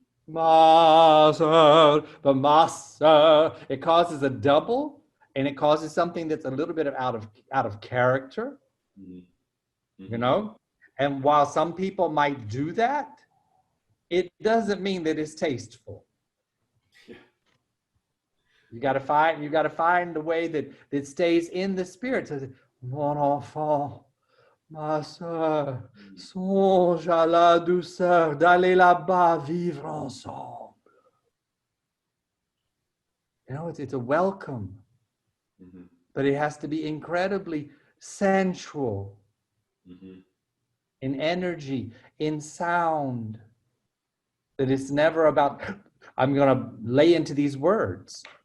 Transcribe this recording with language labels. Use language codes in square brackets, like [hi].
[fr] Ma sœur, [en] but [fr] ma sœur, [en] it causes a double and it causes something that's a little bit out of character. You know, and while some people might do that, it doesn't mean that it's tasteful. Yeah. You got to find a way that stays in the spirit. [fr] So, mon enfant, ma sœur, songe à la douceur d'aller là-bas vivre ensemble. [en] You know, it's a welcome, but it has to be incredibly sensual. in energy, in sound. That it's never about, I'm going to lay into these words.